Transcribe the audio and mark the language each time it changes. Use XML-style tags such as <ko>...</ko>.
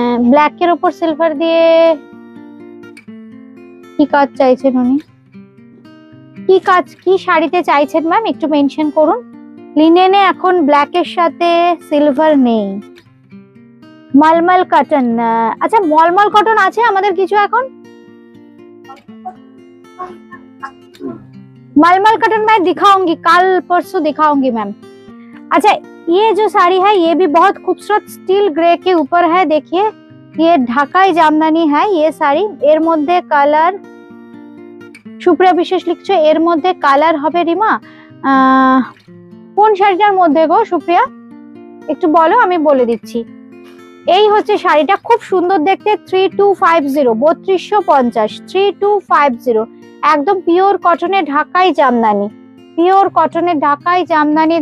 <bn>Black এর ওপর silver দিয়ে কি কাজ চাইছেন উনি? কি কাজ, কি শাড়িতে চাইছেন ম্যাম, একটু মেনশন করুন। লিনেনে এখন ব্ল্যাক এর সাথে সিলভার নেই, मलमल कॉटन।</bn> <hi>अच्छा</hi> <bn>मलमल कॉटन আছে আমাদের কিছু এখন?</bn> <hi>मलमल कॉटन मैं दिखाऊंगी, कल परसों दिखाऊंगी मैम। अच्छा ये जो साड़ी है ये भी बहुत खूबसूरत स्टील ग्रे के ऊपर है, देखिए ये ढाकाई জামদানি है ये শাড়ি।</hi> <bn>এর মধ্যে কালার, সুপ্রিয়া বিশেষ লিখছো এর মধ্যে কালার হবে রিমা। কোন শাড়িটার মধ্যে গো সুপ্রিয়া একটু বলো, আমি বলে দিচ্ছি। এই হচ্ছে শাড়িটা, খুব সুন্দর দেখতে, 3250 3250 3250, একদম পিওর কটনের ঢাকাই জামদানি, পিওর কটনের ঢাকাই জামদানি।</bn>